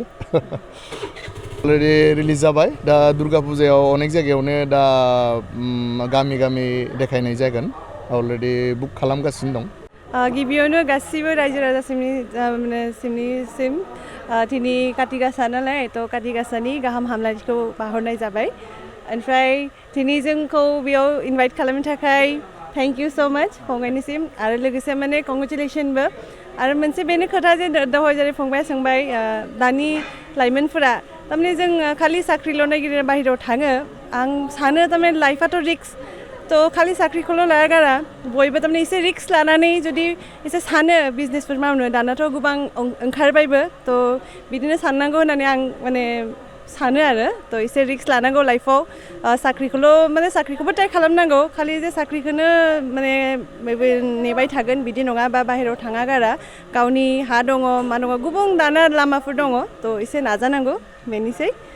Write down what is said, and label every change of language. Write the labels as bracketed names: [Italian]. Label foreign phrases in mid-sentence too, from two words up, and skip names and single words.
[Bodo] अलरेडि रिलिज जाबाय दा दुर्गा फुजायाव अनेक जायगायावनो दा गामि देखायनाय जागोन अलरेडि बुक खालामगासिनो दं। गिबियावनो गासिबो रायजो राजासिम दिनै काति गासा नालाय थ' काति गासानि गाहाम हामलायनायखौ बाहरनाय जाबाय। ओमफ्राय दिनै जोंखौ बेयाव इनभाइट खालामनो थाखाय [English] thank you so much [Bodo] फंबायनिसिम आरो लोगोसे माने कंग्रेचुलेसनबो आरो मोनसे बेनो खोथा जे दहाय जेरै फंबाया सोंबाय दानि लाइमोनफोरा थारमाने जों खालि साख्रिल' नागिरना बाहेरायाव थाङो आं सानो थारमाने लाइफआथ' रिक्स तो खालि साख्रिखौल' लाया गारा बयबो थारमाने एसे रिक्स लानानै जुदि एसे सानो बिजनेसफोर मावनो दानाथ' गोबां ओंखारबायबो तो बिदिनो साननांगौ होननानै आं माने सानो आरो तो एसे रिक्स लानांगौ लाइफआव साख्रिखौबो ट्राइ खालामनांगौ खालि जे साख्रिखौनो माने नेबाय थागोन बिदि नङा बा बाहेरायाव थाङा गारा गावनि हा दङ मा दङ गुबुन दाना लामाफोर दङ तो एसे नाजानांगौ बेनोसै